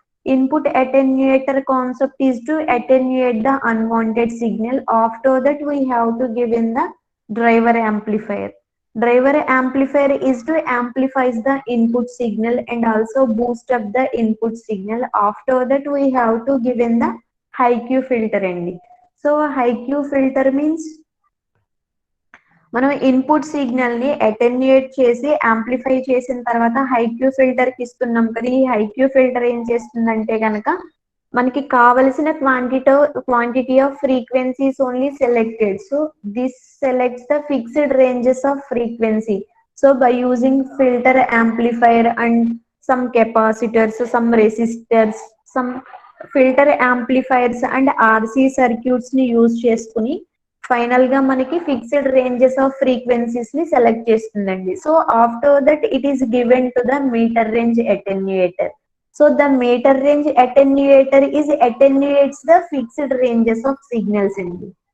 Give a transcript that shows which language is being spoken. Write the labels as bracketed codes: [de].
[en] Input attenuator concept is to attenuate the unwanted signal. After that we have to give in the driver amplifier. Driver amplifier is to amplifies the input signal and also boost up the input signal. After that we have to give in the high Q filter అండి. So high Q filter means [te] మనం input signal ని attenuate చేసి amplify చేసిన తర్వాత high queue filter కి ఇస్తున్నాం కదా. ఈ హై క్యూ ఫిల్టర్ ఏం చేస్తుందంటే గనక మనకి కావలసిన quantity of frequencies only selected. [en] So this selects the fixed ranges of frequency. So by using filter amplifier and some capacitors, some resistors, some filter amplifiers and RC circuits [te] ని use చేసుకుని final గా మనకి fixed ranges of frequencies ని select చేస్తుందండి. [en] So after that it is given to the meter range attenuator. So the meter range attenuator is attenuates the fixed ranges of signals [te] అండి.